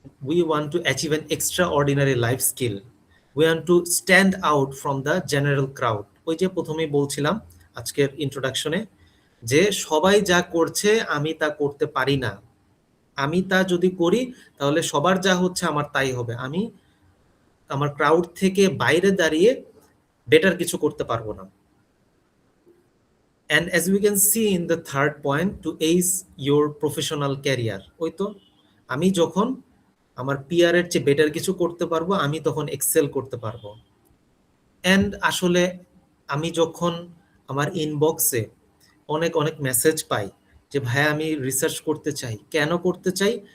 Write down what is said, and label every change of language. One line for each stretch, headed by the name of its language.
English: We want to achieve an extraordinary life skill. We want to stand out from the general crowd.
Bangla: ওই যে প্রথমেই বলছিলাম আজকের ইন্ট্রোডাকশনে, যে সবাই যা করছে আমি তা করতে পারি না। আমি তা যদি করি তাহলে সবার যা হচ্ছে আমার তাই হবে। আমি আমার ক্রাউড থেকে বাইরে দাঁড়িয়ে বেটার কিছু করতে পারবো না।
English: And as we can see in the third point, to ace your professional career.
Bangla: ওই তো, আমি যখন আমার পিআর এর চেয়ে বেটার কিছু করতে পারবো, আমি তখন এক্সেল করতে পারবো। এন্ড আসলে আমি যখন আমার ইনবক্সে অনেক অনেক মেসেজ পাই যে ভাই আমি রিসার্চ করতে চাই, কেন করতে চাই?